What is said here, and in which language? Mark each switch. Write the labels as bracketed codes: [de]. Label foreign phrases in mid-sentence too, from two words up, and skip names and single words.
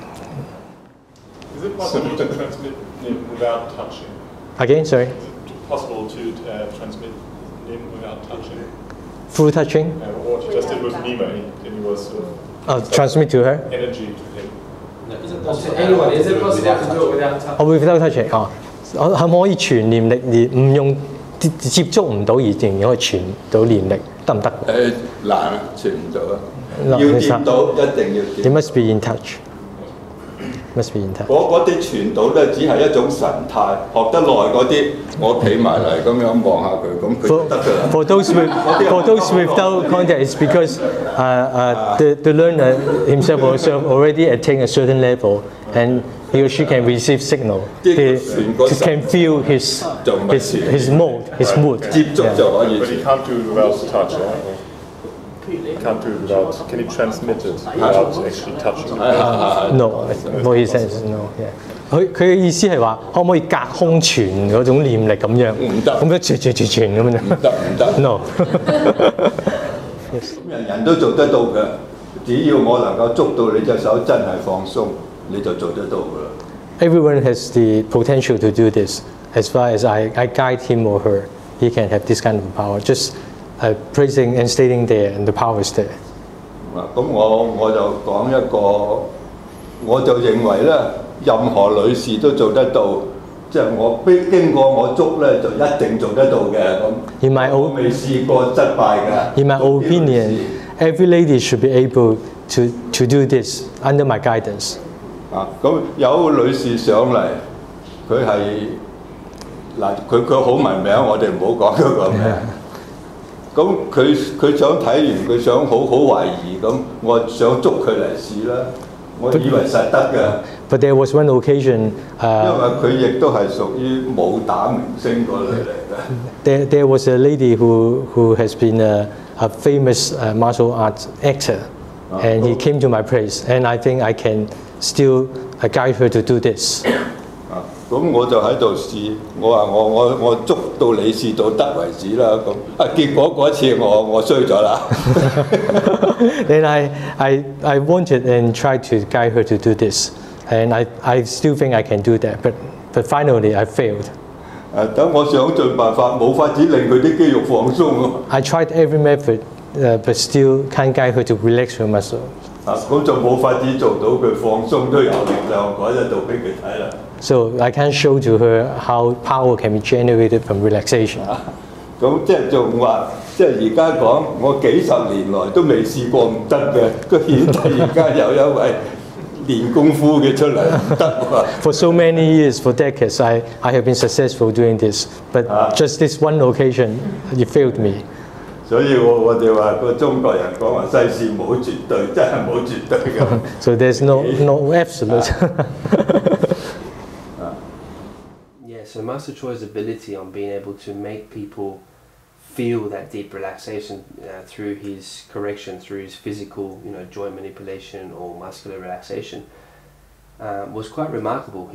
[en] Is it possible to transmit Nim without touching? Again, sorry? Is it possible to transmit Nim without touching? Through touching? What you just did with Nima, and you was transmit to her? Energy to him. To anyone, is it possible to do it without touching? Without touching. [yue] 可唔可以傳念力而唔用接觸唔到而仍然可以傳到念力，得唔得？難啊，傳唔到啊！要掂到，一定要掂。 [en] It must be in touch. Must be in touch. [yue] 嗰啲傳到咧，只係一種神態。學得耐嗰啲，我企埋嚟咁樣望下佢，咁佢就得㗎啦。 [en] For those without contact, it's because the learner himself also already attained a certain level, and he or she can receive signal. They can feel his mood. But he can't do it without touch. Can't do it without. Can he transmit it without actually touching? No, for his sense, no. Yeah. [yue] 佢嘅意思係話，可唔可以隔空傳嗰種念力咁樣？唔得，咁樣傳咁樣。唔得。 [en] No. [yue] 人都做得到嘅，只要我能夠捉到你隻手真係放鬆，你就做得到㗎啦。 [en] Everyone has the potential to do this. As far as I guide him or her, he can have this kind of power. Just praising and stating there, and the power is there. [yue] 咁我就講一個，我就認為咧，任何女士都做得到，即係我經過我捉咧，就一定做得到嘅咁。我未試過失敗㗎。 [en] In my opinion, every lady should be able to do this under my guidance. [yue] 咁有女士上嚟，佢係嗱，佢好聞名，我哋唔好講嗰個名。咁佢想睇完，佢想好懷疑咁，我想捉佢嚟試啦。我以為實得嘅。 [en] But there was one occasion. [yue] 因為佢亦都係屬於武打明星嗰類嚟 [en] 嘅。There was a lady who has been a famous martial arts actor, and he came to my place, and I think I can still guide her to do this. [yue] 咁我就喺度試，我話我捉到你試到得為止啦。咁結果嗰次我衰咗啦。 [en] Then I wanted and tried to guide her to do this, and I still think I can do that, but finally I failed. [yue] 等我想盡辦法，冇法子令佢啲肌肉放鬆喎。 [en] I tried every method, but still can't guide her to relax her muscle. [yue] 咁就冇法子做到佢放鬆都有力量，改得到俾佢睇啦。 [en] So I can't show to her how power can be generated from relaxation. [yue] 咁即係仲話，即係而家講，我幾十年來都未試過唔得嘅，佢顯得而家有一位練功夫嘅出嚟唔得喎。 [en] For so many years, for decades, I have been successful doing this, but just this one occasion, you failed me. [yue] 所以我哋話個中國人講話世事冇絕對，真係冇絕對嘅。 [en] So there's no absolute. Yeah, so Master Chu's ability on being able to make people feel that deep relaxation through his correction, through his physical, joint manipulation or muscular relaxation, was quite remarkable.